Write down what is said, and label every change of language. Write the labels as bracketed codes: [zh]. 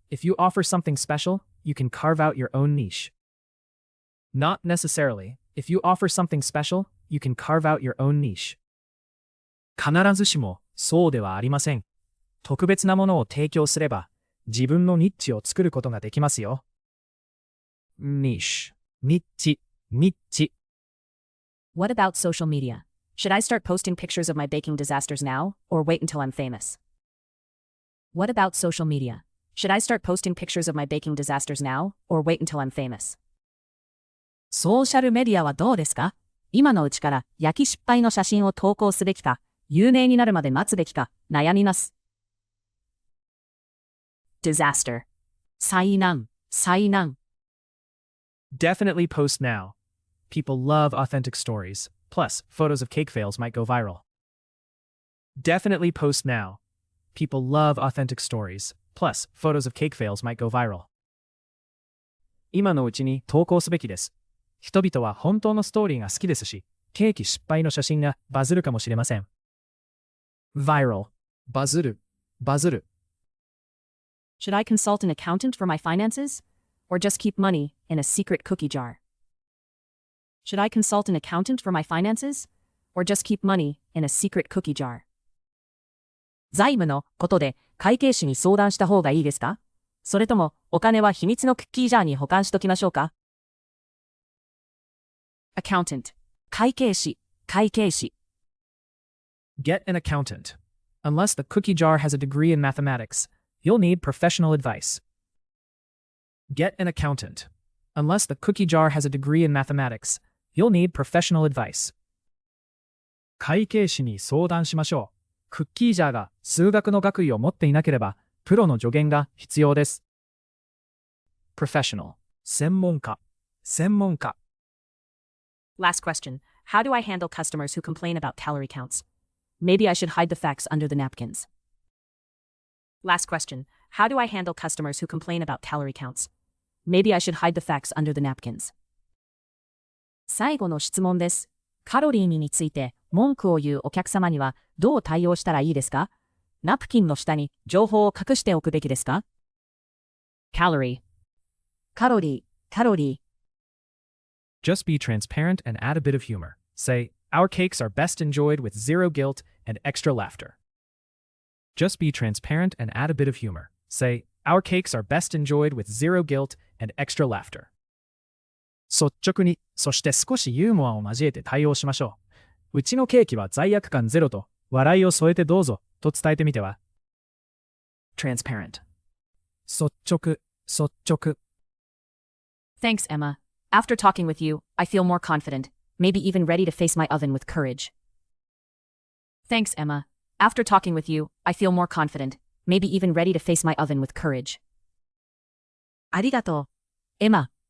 [en] If you offer something special, you can carve out your own niche. Not necessarily. If you offer something special, you can carve out your own niche. [ja] 必ずしもそうではありません。特別なものを提供すれば、自分のニッチを作ることができますよ。 [en] Niche. ニッチ。 What about social media? Should I start posting pictures of my baking disasters now, or wait until I'm famous? What about social media? Should I start posting pictures of my baking disasters now, or wait until I'm famous? [ja] ソーシャルメディアはどうですか？今のうちから焼き失敗の写真を投稿すべきか、有名になるまで待つべきか、悩みます。 Disaster. 災難、災難。 [en] Definitely post now. People love authentic stories. Plus, photos of cake fails might go viral. Definitely post now. People love authentic stories. Plus, photos of cake fails might go viral. [ja] 今のうちに投稿すべきです。人々は本当のストーリーが好きですし、ケーキ失敗の写真がバズるかもしれません。 viral バズる、バズる。 [en] Should I consult an accountant for my finances, or just keep money in a secret cookie jar? Should I consult an accountant for my finances, or just keep money in a secret cookie jar? [ja] 財務のことで会計士に相談した方がいいですか？それともお金は秘密のクッキージャーに保管しときましょうか？ [en] Accountant. [ja] 会計士、会計士。 [en] Get an accountant. Unless the cookie jar has a degree in mathematics, you'll need professional advice. Get an accountant. Unless the cookie jar has a degree in mathematics, you'll need professional advice. [ja] 会計士に相談しましょう。クッキージャーが数学の学位を持っていなければ、プロの助言が必要です。 professional 専門家、専門家。 [en] Last question. How do I handle customers who complain about calorie counts? Maybe I should hide the facts under the napkins. Last question. How do I handle customers who complain about calorie counts? Maybe I should hide the facts under the napkins. [ja] 最後の質問です。カロリーについて文句を言うお客様にはどう対応したらいいですか？ナプキンの下に情報を隠しておくべきですか？ [en] Calorie. [ja] カロリー、カロリー。 [en] Just be transparent and add a bit of humor. Say, our cakes are best enjoyed with zero guilt and extra laughter. Just be transparent and add a bit of humor. Say, our cakes are best enjoyed with zero guilt and extra laughter. [ja] 率直に、そして少しユーモアを交えて対応しましょう。うちのケーキは罪悪感ゼロと、笑いを添えてどうぞ、と伝えてみては。 transparent 率直、率直。 [en] Thanks, Emma. After talking with you, I feel more confident, maybe even ready to face my oven with courage. Thanks, Emma. After talking with you, I feel more confident, maybe even ready to face my oven with courage. [ja] ありがとう。エマ。